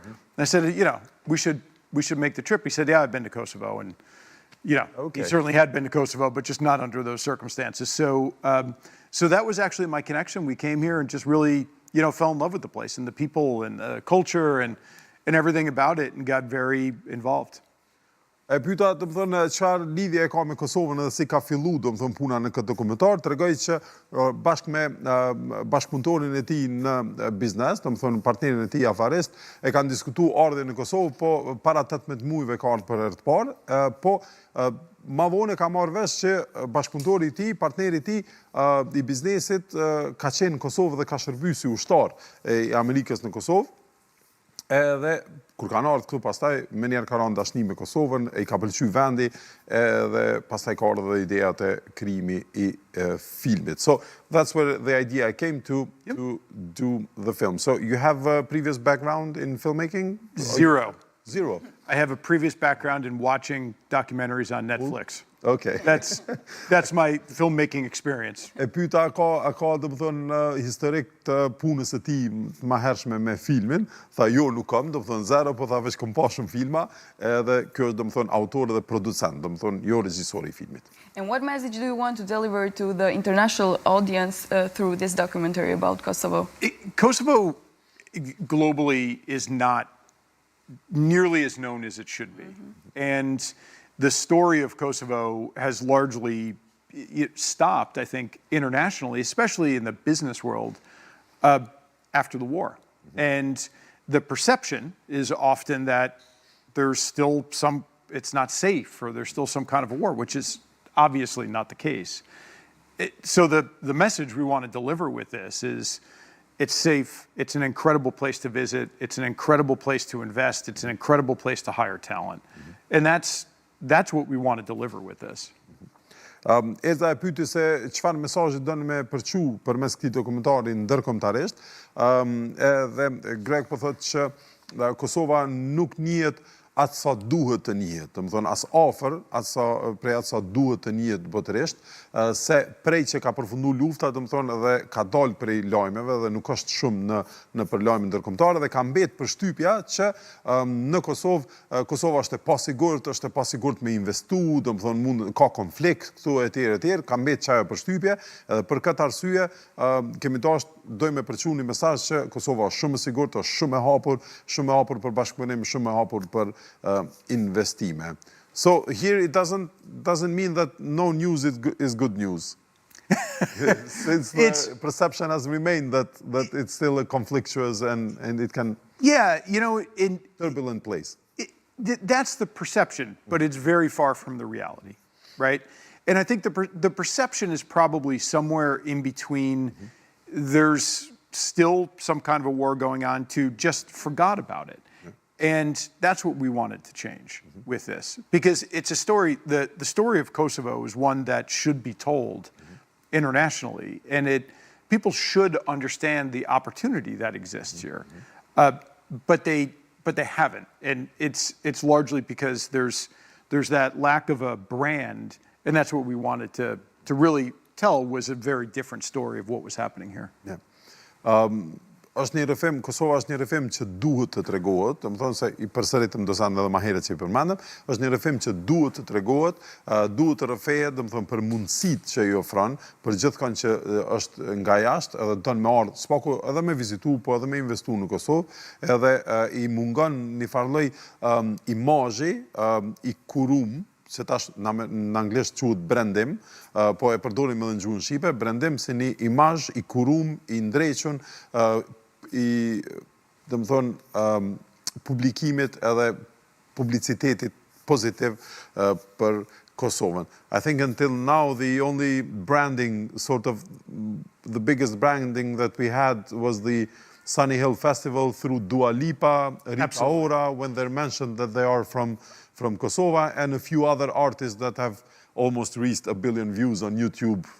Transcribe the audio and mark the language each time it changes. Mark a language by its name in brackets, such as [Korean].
[English] And I said, we should make the trip. He said, yeah, I've been to Kosovo. And, he certainly had been to Kosovo, but just not under those circumstances. So, so that was actually my connection. We came here and just really, fell in love with the place and the people and the culture and everything about it, and got very involved. [Albanian] E pyeta, do të thonë, çfarë lidhje e ka me Kosovën edhe si ka fillu, do të thonë, puna në këtë dokumentar, tregoj që bashkë me bashkëpunëtorin e tij në biznes, do të thonë partnerin e tij afarist, e kanë diskutuar ardhjen në Kosovë, po para 18 muajve ka ardhur për herë të parë, po ma vonë ka marrë vesh që bashkëpunëtori i tij, partneri i tij i biznesit ka qenë në Kosovë dhe ka shërbyer si ushtar i Amerikës në Kosovë. Edhe kur kanë ardhur këtu pastaj më njerë ka rënë dashni me Kosovën, e i ka pëlqyer vendi, edhe pastaj ka ardhur dhe ideja të krijimi i filmit. [English] So that's where the idea came to do the film. So you have a previous background in filmmaking? Zero. Zero. I have a previous background in watching documentaries on Netflix. Okay. That's my filmmaking experience. [Albanian] E pyeta ka do të thonë historik të punës së tij më hershme me filmin, tha jo nuk kam, do të thonë zero, po tha veç kam pa shumë filma, edhe ky është do të thonë autor dhe producent, do të thonë jo regjisor i filmit. [English] And what message do you want to deliver to the international audience through this documentary about Kosovo? Kosovo globally is not nearly as known as it should be. And the story of Kosovo has largely stopped, I think, internationally, especially in the business world, after the war. And the perception is often that there's still it's not safe, or there's still some kind of a war, which is obviously not the case. So the message we want to deliver with this is, it's safe, it's an incredible place to visit, it's an incredible place to invest, it's an incredible place to hire talent. And that's what we want to deliver with this. [Albanian] Erza e pyeti se çfarë mesazhi dënë me përçu përmes këtij dokumentari ndërkombëtarisht. Edhe Greg po thotë që Kosova nuk njihet atë sa duhet të njihet, do të thonë as afër, prej atë sa duhet të njihet botërisht, se prej që ka përfunduar lufta, do të thonë edhe ka dalë prej lajmeve dhe nuk është shumë në për lajme ndërkombëtare dhe ka mbet përshtypja që në Kosova është e pasigurt me investu, do të thonë ka konflikt këtu etj, ka mbet çajo përshtypje, edhe për këtë arsye kemi dojmë me përçu një mesazh që Kosova është shumë e sigurt, është shumë e hapur për bashkëpunim, shumë e hapur për investime. [English] So here it doesn't mean that no news is good news. Since the perception has remained that it's still a conflictuous and it can in turbulent place. That's the perception, but it's very far from the reality, right? And I think the perception is probably somewhere in between. There's still some kind of a war going on to just forgot about it. And that's what we wanted to change with this. Because it's a story, the story of Kosovo is one that should be told internationally. And people should understand the opportunity that exists here. But they haven't. And it's largely because there's that lack of a brand. And that's what we wanted to really tell, was a very different story of what was happening here. Yeah. [Albanian] Është një rrëfim, Kosova është një rrëfim që duhet të tregohet, do të thonë se I përsëritëm do sa edhe më herët që I përmendëm, është një rrëfim që duhet të tregohet, duhet të rrëfehet, do të thonë për mundësitë që I ofron, për gjithkon që është nga jashtë, edhe don me ardh, s'pako edhe me vizitu, po edhe me investu në Kosovë, edhe I mungon një farë lloj imazhi I kurum, se tash në anglisht quhet brandim, po e përdorim edhe në gjuhën shqipe, brandim si një imazh I kurum, I ndrequr, I, do të thonë, publikimit edhe publicitetit pozitiv për Kosovën. [English] I think until now the only branding, sort of the biggest branding that we had was the Sunny Hill Festival through Dua Lipa, Rita Ora, when they're mentioned that they are from Kosovo, and a few other artists that have almost reached 1 billion views on YouTube.